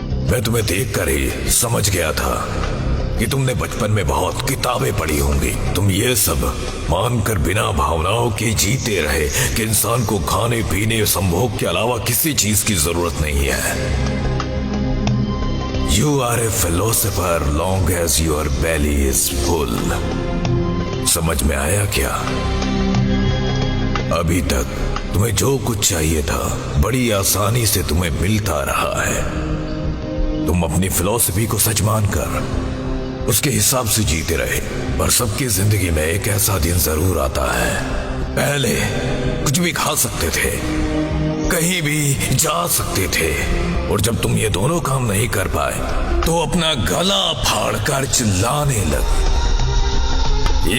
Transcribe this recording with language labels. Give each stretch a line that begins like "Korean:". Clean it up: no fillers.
Hindi: मैं तुम्हें देखकर ही समझ गया था कि तुमने बचपन में बहुत किताबें पढ़ी होंगी। तुम ये सब मानकर बिना भावनाओं के जीते रहे कि इंसान को खाने पीने संभोग के अलावा किसी चीज की जरूरत नहीं है।
English: You are a philosopher long as your belly is full.
Hindi: समझ में आया क्या? अभी तक तुम्हें जो कुछ चाहिए था बड़ी आसानी से तुम्हें मिलता रहा है। तुम अपनी फिलॉसफी को सच मानकर उसके हिसाब से जीते रहे। पर सबकी जिंदगी में एक ऐसा दिन जरूर आता है, पहले कुछ भी खा सकते थे, कहीं भी जा सकते थे, और जब तुम ये दोनों काम नहीं कर पाए तो अपना गला फाड़कर चिल्लाने लगे।